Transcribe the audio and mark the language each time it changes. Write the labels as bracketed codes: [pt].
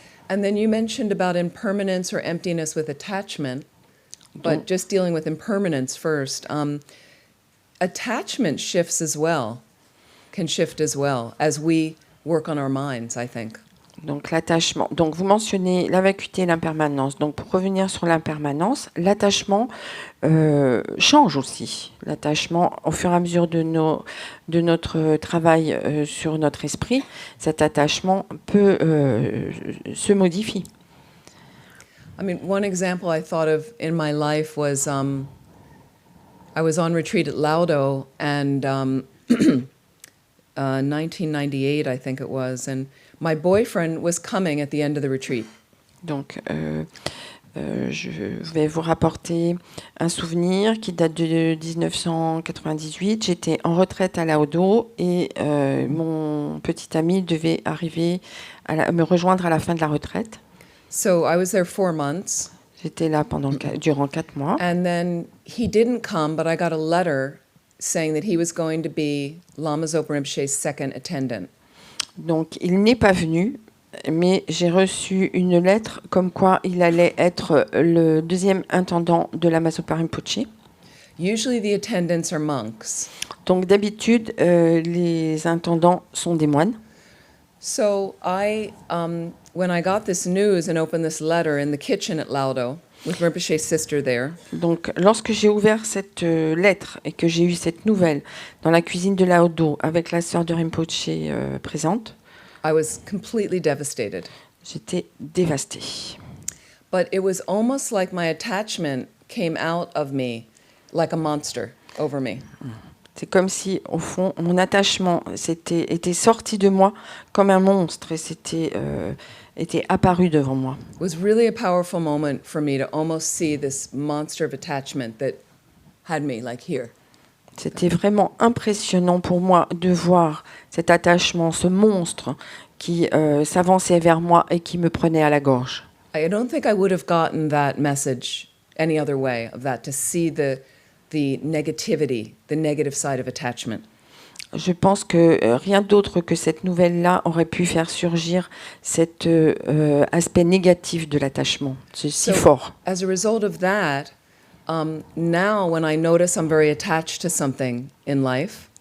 [en] And then you mentioned about impermanence or emptiness with attachment, but just dealing with impermanence first. Attachment shifts as well, can shift as well as we work on our minds, I think. [fr] Donc l'attachement. Donc vous mentionnez la vacuité et l'impermanence. Donc pour revenir sur l'impermanence, l'attachement change aussi. L'attachement, au fur et à mesure de notre travail sur notre esprit, cet attachement peut se modifier. [en] I mean, one example I thought of in my life was I was on retreat at Laudo, and 1998, I think it was, and my boyfriend was coming at the end of the retreat. [fr] Donc Je vais vous rapporter un souvenir qui date de 1998. J'étais en retraite à Laodo et mon petit ami devait arriver me rejoindre à la fin de la retraite. [en] So I was there 4 months, [fr] J'étais là durant 4 mois. [en] and then he didn't come, but I got a letter saying that he was going to be Lama Zopa Rinpoche's second attendant. [fr] Donc, il n'est pas venu, mais j'ai reçu une lettre comme quoi il allait être le deuxième intendant de la Zopa Rinpoche. [en] Usually the attendants are monks. [fr] Donc, d'habitude, les intendants sont des moines. [en] So when I got this news and opened this letter in the kitchen at Laudo with Rinpoche's sister there, [fr] Donc, lorsque j'ai ouvert cette lettre et que j'ai eu cette nouvelle dans la cuisine de Laodo avec la sœur de Rinpoche présente, [en] I was completely devastated. [fr] j'étais dévastée. [en] But it was almost like my attachment came out of me like a monster over me. [fr] C'est comme si, au fond, mon attachement était sorti de moi comme un monstre et était apparu devant moi. [en] It was really a powerful moment for me to almost see this monster of attachment that had me like here. [fr] C'était vraiment impressionnant pour moi de voir cet attachement, ce monstre qui s'avançait vers moi et qui me prenait à la gorge. [en] I don't think I would have gotten that message any other way, of that, to see the negativity, the negative side of attachment. [fr] Je pense que rien d'autre que cette nouvelle-là aurait pu faire surgir cet aspect négatif de l'attachement, c'est si fort. [en] As a result of that, now when I notice I'm very attached to something in life,